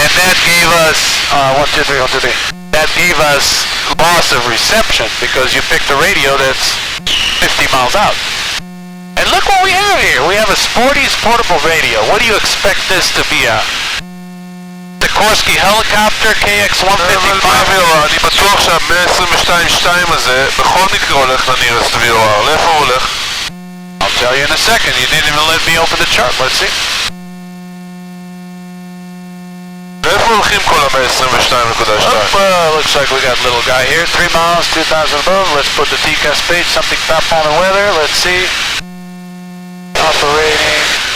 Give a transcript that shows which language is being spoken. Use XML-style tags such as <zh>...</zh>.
<en>And that gave us, 123. That gave us loss of reception because you picked a radio that's 50 miles out. And look what we have here. We have a Sporty's portable radio. What do you expect this to be a Sikorsky helicopter KX-155?</en> <he>אני בטוח שה-122.2 הזה בכל מקרה הולך לנירסט VOR. לאיפה הוא הולך?</he> <en>I'll tell you in a second. You didn't even let me open the chart. Let's see.</en> <he>לאיפה הולכים כל ה-122.2?</he> <en>Looks like we got a little guy here. 3 miles, 2,000 above. Let's put the TCAS page. Something top on the weather. Let's see. Operating.</en>